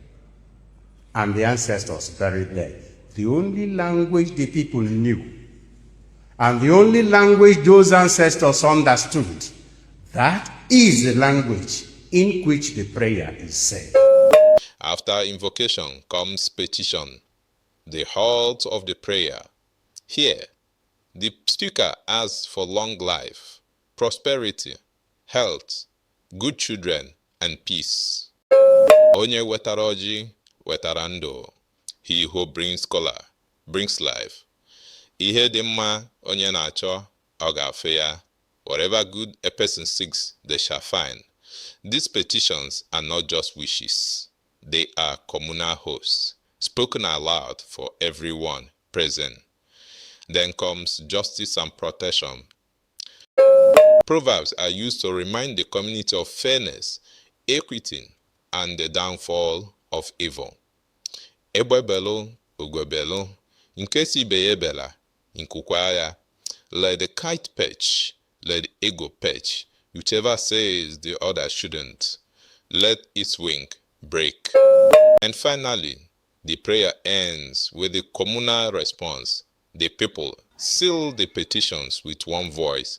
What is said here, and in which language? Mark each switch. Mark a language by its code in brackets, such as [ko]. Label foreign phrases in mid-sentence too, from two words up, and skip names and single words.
[en] And the ancestors buried there. The only language the people knew, and the only language those ancestors understood, that is the language in which the prayer is said. After invocation comes petition, the heart of the prayer. Here, the speaker asks for long life, prosperity, health, good children, and peace. [ig] Onye wetara ọjị, wetara ndụ. [en] He who brings kola brings life. [ig] Ihe dị mma onye na-achọ, ọ ga-afụ ya. [en] Whatever good a person seeks, they shall find. These petitions are not just wishes. They are communal hosts, spoken aloud for everyone present. Then comes justice and protection. Proverbs are used to remind the community of fairness, equity, and the downfall of evil. [ig] Egbebelu, ugwebelu, nkesi ibeyebela, nkukwaya. [en] Let the kite perch, let the ego perch. Whichever says the other shouldn't, let its wing break. And finally, the prayer ends with the communal response. The people seal the petitions with one voice.